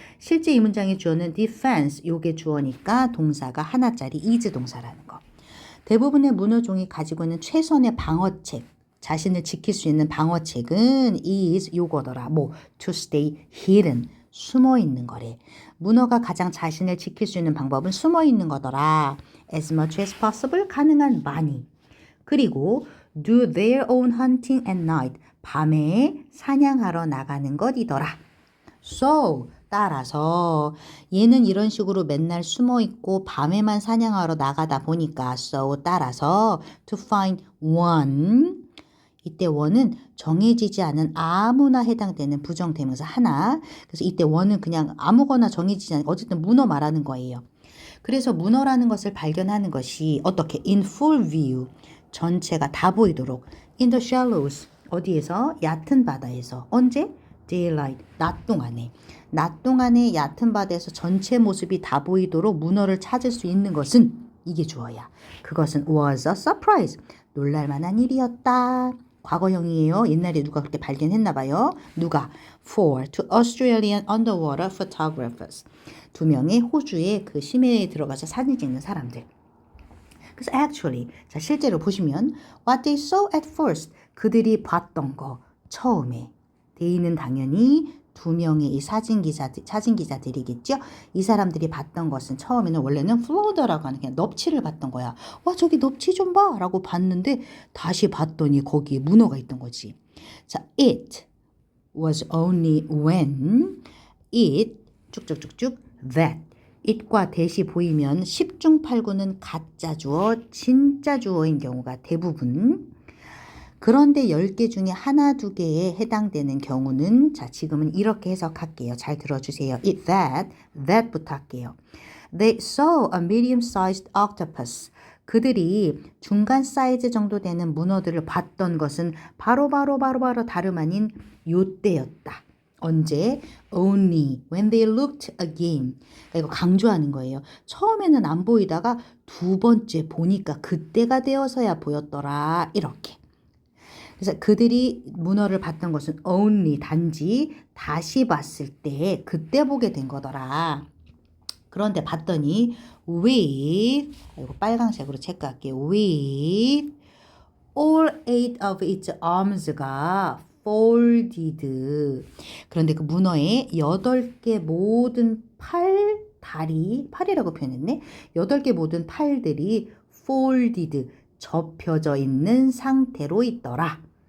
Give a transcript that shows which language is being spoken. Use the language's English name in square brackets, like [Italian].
[Korean] 실제 이 문장의 주어는 defense, 요게 주어니까 동사가 하나짜리 is 동사라는 거. 대부분의 문어종이 가지고 있는 최선의 방어책, 자신을 지킬 수 있는 방어책은 is 요거더라. [English] to stay hidden, [Korean] 숨어 있는 거래. 문어가 가장 자신을 지킬 수 있는 방법은 숨어 있는 거더라. [English] As much as possible, [Korean] 가능한 많이. 그리고 [English] do their own hunting at night, [Korean] 밤에 사냥하러 나가는 것이더라. So, 따라서 얘는 이런 식으로 맨날 숨어 있고 밤에만 사냥하러 나가다 보니까 so, 따라서 [English] to find one, [Korean] 이때 one은 정해지지 않은 아무나 해당되는 부정대명사 하나. 그래서 이때 one은 그냥 아무거나 정해지지 않은 어쨌든 문어 말하는 거예요. 그래서 문어라는 것을 발견하는 것이 어떻게 [English] in full view, [Korean] 전체가 다 보이도록 [English] in the shallows, [Korean] 어디에서? 얕은 바다에서. 언제? daylight, 낮 동안에 얕은 바다에서 전체 모습이 다 보이도록 문어를 찾을 수 있는 것은 이게 주어야. 그것은 [English] was a surprise, [Korean] 놀랄만한 일이었다. 과거형이에요. 옛날에 누가 그렇게 발견했나 봐요. 누가? [English] For two Australian underwater photographers. [Korean] 두 명의 호주의 그 심해에 들어가서 사진 찍는 사람들. 그래서 actually, 자, 실제로 보시면 [English] what they saw at first, [Korean] 그들이 봤던 거 처음에 they는 당연히 두 명의 이 사진 기자들이겠죠. 이 사람들이 봤던 것은 처음에는 원래는 floater라고 하는 그냥 넙치를 봤던 거야. 와, 저기 넙치 좀 봐 라고 봤는데 다시 봤더니 거기에 문어가 있던 거지. 자, [English] it was only when it [Korean] 쭉쭉쭉쭉 that, it과 that이 보이면 10중 8구는 가짜 주어, 진짜 주어인 경우가 대부분. 그런데 10개 중에 하나, 두 개에 해당되는 경우는 자, 지금은 이렇게 해석할게요. 잘 들어주세요. It that부터 할게요. [English] They saw a medium-sized octopus. [Korean] 그들이 중간 사이즈 정도 되는 문어들을 봤던 것은 바로 다름 아닌 요때였다. 언제? [English] Only when they looked again. [Korean] 이거 강조하는 거예요. 처음에는 안 보이다가 두 번째 보니까 그때가 되어서야 보였더라. 이렇게. 그래서 그들이 문어를 봤던 것은 only, 단지 다시 봤을 때 그때 보게 된 거더라. 그런데 봤더니 with, 이거 빨간색으로 체크할게요. [English] with all 8 of its arms가 folded. [Korean] 그런데 그 문어의 8개 모든 팔이라고 표현했네. 8개 모든 팔들이 folded, 접혀져 있는 상태로 있더라.